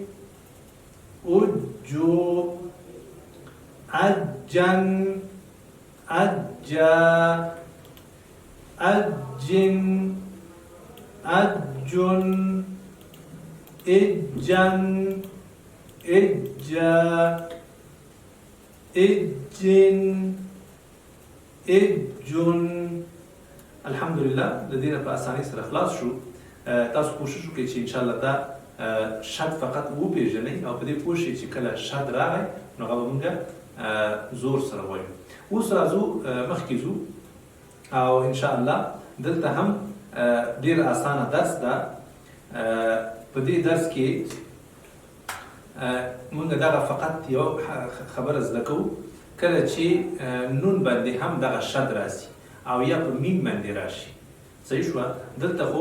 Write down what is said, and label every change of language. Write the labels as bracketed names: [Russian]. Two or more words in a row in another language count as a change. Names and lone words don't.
[Pashto] اجو اجن اجا اجن اجن اجن اجا اجن اجن الحمدلله د دې په اسانۍ سره خلاص شو تاسو کوشش وکړئ چې [Arabic] ان شاء الله [Pashto] دا شد فقط وپېژنئ او په دې پوه شئ چې کله شد راغی نو هغه به مونږ زور سره وایو اوس راځو مخکې ځو او [Arabic] ان شاء الله [Pashto] دلته هم ډېر اسانه درس ده په دې درس کې مونږ دغه فقط یو خبره زده کوو کله چې نون باندې هم دغه شد راسي او یا په میم باندې راشي صحیح شوه دلته خو